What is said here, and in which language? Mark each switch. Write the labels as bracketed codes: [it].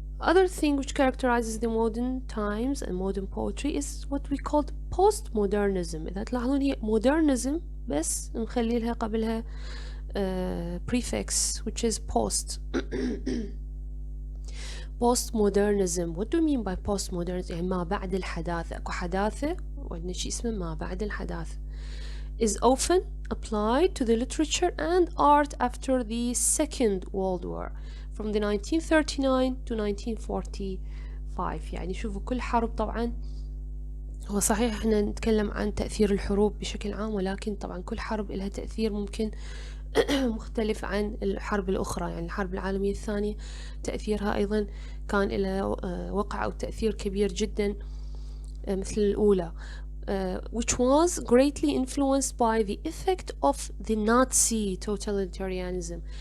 [en] Other thing which characterizes the modern times and modern poetry is what we call postmodernism. [ar] إذا تلاحظون هي modernism بس نخلي لها قبلها [en] prefix which is post. postmodernism. What do you mean by postmodernism? [ar] يعني ما بعد الحداثة. أكو حداثة وعندنا شيء اسمه ما بعد الحداثة. [en] Is often applied to the literature and art after the Second World War from the 1939 to 1945. [ar] يعني شوفوا كل حرب, طبعا هو صحيح احنا نتكلم عن تأثير الحروب بشكل عام, ولكن طبعا كل حرب لها تأثير ممكن مختلف عن الحرب الأخرى. يعني الحرب العالمية الثانية تأثيرها أيضا كان لها وقع أو تأثير كبير جدا مثل الأولى, [en] which was greatly influenced by the effect of the Nazi totalitarianism.